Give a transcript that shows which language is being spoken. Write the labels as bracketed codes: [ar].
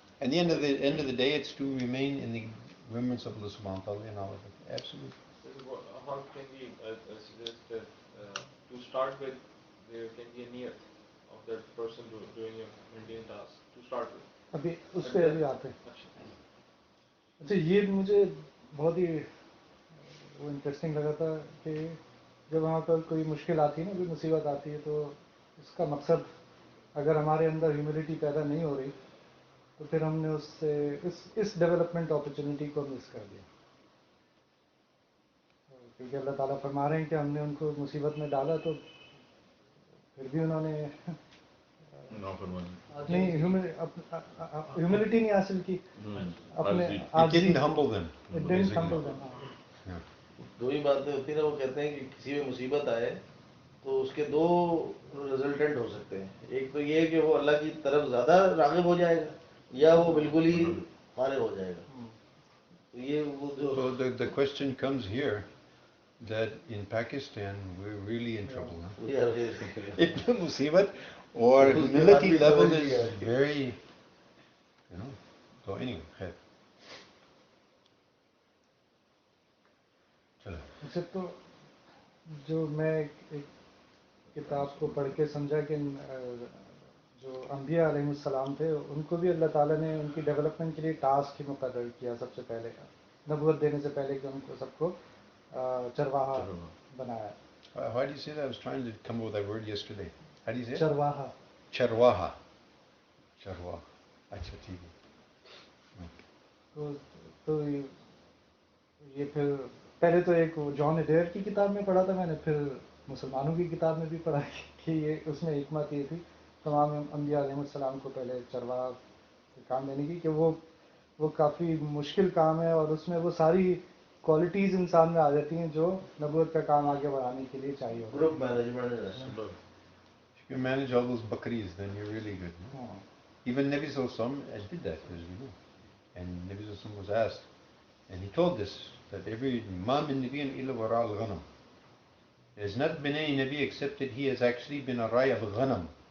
[en] And the end of the day, it's to remain in the remembrance of Allah subhanahu wa ta'ala and all of it. Absolutely. How can we suggest that to start with, there can be a niyat of that person doing a mundane task to start with? [hi] अभी उस पर अभी आते हैं। अच्छा। अच्छा, ये मुझे बहुत ही वो इंटरेस्टिंग लगा था कि जब वहाँ पर कोई मुश्किल आती है ना, कोई मुसीबत आती है, तो इसका मकसद अगर हमारे अंदर ह्यूमिलिटी पैदा नहीं हो रही तो फिर हमने उससे इस डेवलपमेंट अपॉर्चुनिटी को मिस कर दिया। क्योंकि अल्लाह ताला फरमा रहे हैं कि हमने उनको मुसीबत में डाला तो फिर भी उन्होंने नहीं ह्यूमिलिटी नहीं हासिल की, अपने [en] It didn't humble them. It didn't humble them. Yeah. [hi] दो ही बातें होती है ना, वो कहते हैं कि किसी में मुसीबत आए तो उसके दो रिजल्टेंट हो सकते हैं। एक तो ये है कि वो अल्लाह की तरफ ज़्यादा राग़िब हो जाएगा, या वो बिल्कुल ही फारिग हो जाएगा। तो ये वो जो [en] So the question comes here that in Pakistan we're really in trouble. Huh? If the musibat or humility level is very, you know. So anyway, khair. [hi] चलो। अच्छा, तो जो मैं एक किताब को पढ़ के समझा कि जो अम्बिया अलैहिस्सलाम थे उनको भी अल्लाह ताला ने उनकी डेवलपमेंट के लिए टास्क ही मुकर्रर किया सबसे पहले, नबूवत देने से पहले, कि उनको सबको चरवाहा बनाया। [en] Why do you say that? I was trying to come up with that word yesterday. How do you say it? [hi] चरवाहा। Charwaha. Charwaha. अच्छा ठीक है। तो ये फिर पहले तो एक जॉन एडेयर की किताब में पढ़ा था मैंने, फिर मुसलमानों की किताब में भी पढ़ा कि ये उसमें हिकमत ये थी तमाम अम्बिया अलैहिस्सलाम को पहले चरवाहा काम देने की, कि वो काफ़ी मुश्किल काम है और उसमें वो सारी क्वालिटीज़ इंसान में आ जाती हैं जो नबूवत का काम आगे बढ़ाने के लिए चाहिए। Group management. [en] If you manage all those bakris, then you're really good. No? Even Nabi Sallallahu did that, as we know. And Nabi Sallallahu was asked, and he told this, that every [ar] ma min nabiyyin illa wara al-ghanam. [en] There's not been any Nabi except that he has actually been a rai of ghanam.